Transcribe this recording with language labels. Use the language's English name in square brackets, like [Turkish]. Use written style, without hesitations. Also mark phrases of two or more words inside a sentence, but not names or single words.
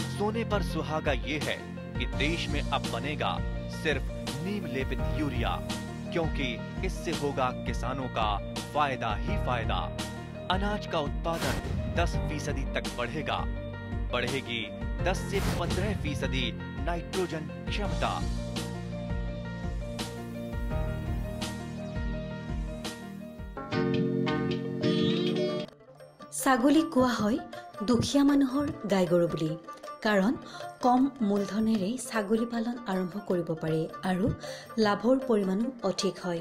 [Hindi] सोने पर सुहागा ये है कि देश में अब बनेगा सिर्फ नीम लेपित यूरिया, क्योंकि इससे होगा किसानों का फायदा ही फायदा। अनाज का उत्पादन 10% तक बढ़ेगा। बढ़ेगी 10 से 15% नाइट्रोजन क्षमता। [Assamese] ছাগলী কোৱা হয় দুখীয়া মানুহৰ গাই গৰু বুলি, কাৰণ কম মূলধনেৰে ছাগলী পালন আৰম্ভ কৰিব পাৰি আৰু লাভৰ পৰিমাণো অধিক হয়।